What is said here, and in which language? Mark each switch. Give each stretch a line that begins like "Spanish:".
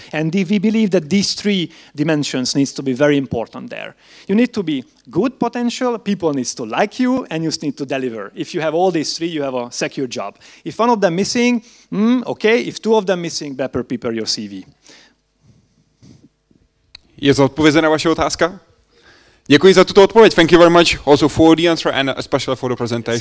English: And we believe that these 3 dimensions needs to be very important there. You need to be good potential, people needs to like you, and you need to deliver. If you have all these 3, you have a secure job. If one of them missing, okay. If 2 of them missing, better prepare your CV.
Czech: Je zodpovězena vaše otázka? Děkuji za tuto odpověď.
English: Thank you very much also for the answer and especially for the presentation.